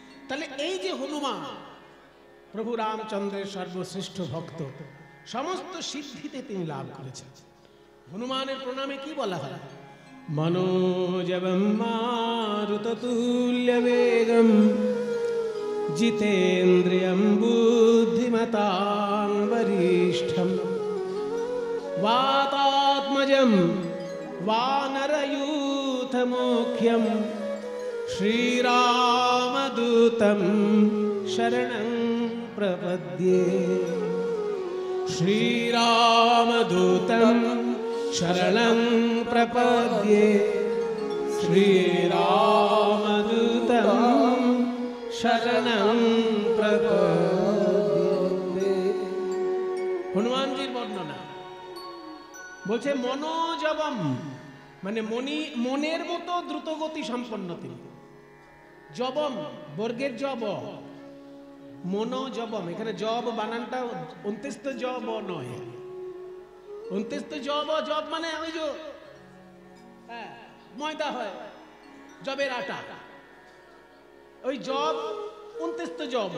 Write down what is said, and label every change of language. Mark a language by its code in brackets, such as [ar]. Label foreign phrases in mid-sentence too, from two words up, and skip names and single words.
[bn] তাহলে এই যে হনুমান, প্রভু রামচন্দ্রের সর্বশ্রেষ্ঠ ভক্ত, সমস্ত সিদ্ধিতে তিনি লাভ করেছেন। হনুমানের প্রণামে কি বলা হয়? [sa] মনোজবম মারুততুল্য বেগম জিতেন্দ্রিয়ম বুদ্ধিমতাং বরিষ্ঠম वातात्मजं वानरयूथमुख्यं श्रीरामदूतं शरणं प्रपद्ये। श्रीरामदूतं शरणं प्रपद्ये। श्रीरामदूतं शरणं प्रपद्ये। [hi] हनुमान जी वर्णना [bn] বলছে মনোজবম, মানে মনের মতো দ্রুতগতি সম্পন্ন তিনি। জবম বর্গের জব, মনোজবম, এখানে জব বানানটা অন্ত্যস্ত জব নয়, অন্ত্যস্ত জব, জব মানে ওই যে ময়দা হয়, জবের আটা, ওই জব অন্ত্যস্ত জব।